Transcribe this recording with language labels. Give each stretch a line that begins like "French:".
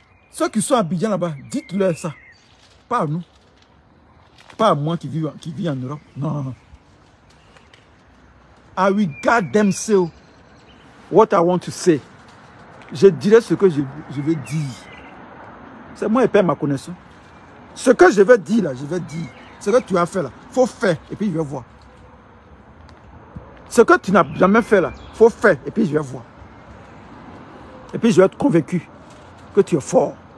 French: Ceux qui sont à Abidjan là-bas, dites-leur ça. Pas à nous. Pas à moi qui vis en Europe. Non.
English: I will goddamn say what I want to say.
French: Je dirai ce que je veux dire. C'est moi et Père ma connaissance. Ce que je veux dire là, je vais dire. Ce que tu as fait là, il faut faire et puis je vais voir. Ce que tu n'as jamais fait là, il faut faire et puis je vais voir. Et puis je vais être convaincu que tu es fort.